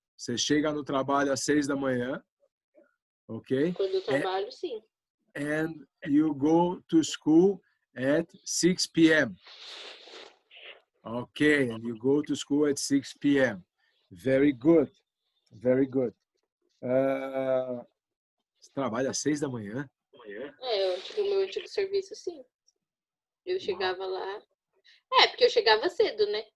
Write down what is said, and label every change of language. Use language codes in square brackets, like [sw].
[pt] Você chega no trabalho às 6 da manhã. Ok? Quando eu trabalho, sim. [en] And you go to school at 6 p.m. Okay, and you go to school at 6 p.m. Very good. Very good. [pt] Você trabalha às 6 da manhã? O meu antigo serviço, sim. Eu chegava lá. Porque eu chegava cedo, né?